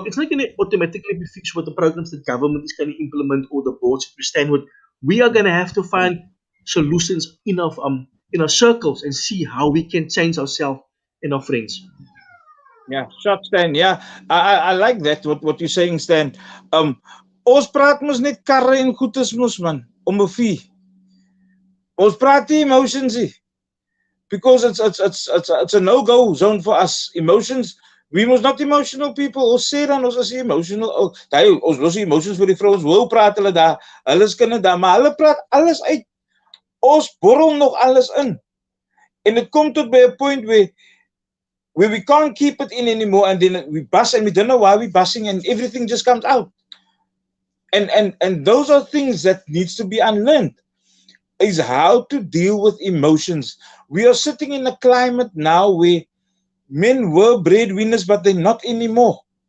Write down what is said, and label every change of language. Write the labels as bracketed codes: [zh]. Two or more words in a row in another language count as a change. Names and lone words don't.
[en] It's not going to automatically be fixed with the programs that government is going to implement or the boards that we stand with. We are going to have to find solutions in our circles and see how we can change ourselves and our friends. Yeah, shot Stan. Yeah, I like that what you're saying, Stan. [af] Ons praat mos net karre en goedes mos man om 'n fee. Ons praat nie emotions nie, [en] because it's a no-go zone for us. Emotions, we must not emotional people. [af] Ons sê dan ons is emotional. Ons los die emotions vir die vrouens. Hoe praat hulle daar? Hulle is kinders daar, maar hulle praat alles uit. Ons borrel nog alles in. En dit kom tot by 'n [en] point where we can't keep it in anymore, and then we bust, and we don't know why we're busting, and everything just comes out. And those are things that needs to be unlearned, is how to deal with emotions. We are sitting in a climate now where men were breadwinners, but they're not anymore.